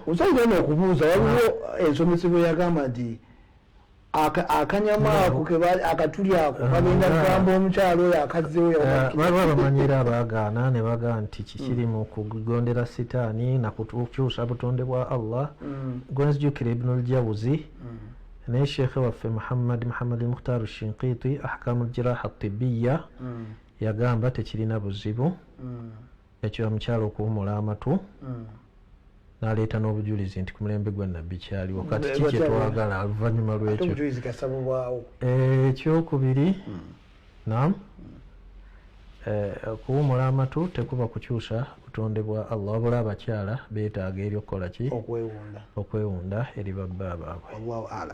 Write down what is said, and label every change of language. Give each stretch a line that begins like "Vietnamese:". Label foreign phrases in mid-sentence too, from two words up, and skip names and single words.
Ganda: osaira n'okubuuza waliwo ensomesebwa yagamba nti akanyama ako akatuli ako bagenda kugamba omukyalo oyo akazzeewo baba bamanyira abaagaana ne bagaa nti kikiri mu kugondera sitaani nakukyusa butonde bwa Allah gwenzijukira Ibnul Jawzi naye sheekhe waffe Muhammad al-Mukhtar al-Shinqiti ahkamu al-jiraha at-tibbiya yagamba tekirina buzibu ekyo omukyalo okuwummula amatu n'aleeta n'obujulizi nti ku mulembe gwa nabbi kyaliwo kati kiki twagala oluvannyuma lw'ekyo ekyokubiri nam okuwumula amatu tekuba kukyusa butonde bwa Allah wabula abakyala beetaaga eri okukola ki okwewunda eri babba baabwe.